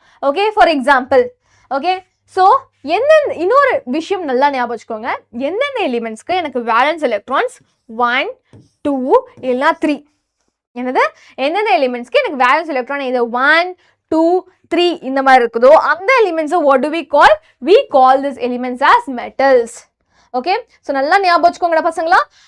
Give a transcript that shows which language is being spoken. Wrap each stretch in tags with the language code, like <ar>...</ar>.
<ta>Okay, for example, okay, so எந்தெந்த இன்னொரு விஷயம் நல்லா ஞாபகம் வச்சுக்கோங்க. எந்தெந்த எலிமெண்ட்ஸ்க்கு எனக்கு வேலன்ஸ் எலக்ட்ரான்ஸ் 1 2 இல்லைனா 3, என்னது? எந்தெந்த எலிமெண்ட்ஸ்க்கு எனக்கு வேலன்ஸ் எலக்ட்ரான் இது 1 2 3 இந்த மாதிரி இருக்குதோ அந்த எலிமெண்ட்ஸை what do we call?</ta> <en>we call these elements as metals.</en> <ta>Okay, so நல்லா ஞாபகம் வச்சுக்கோங்கடா பசங்களா.</ta>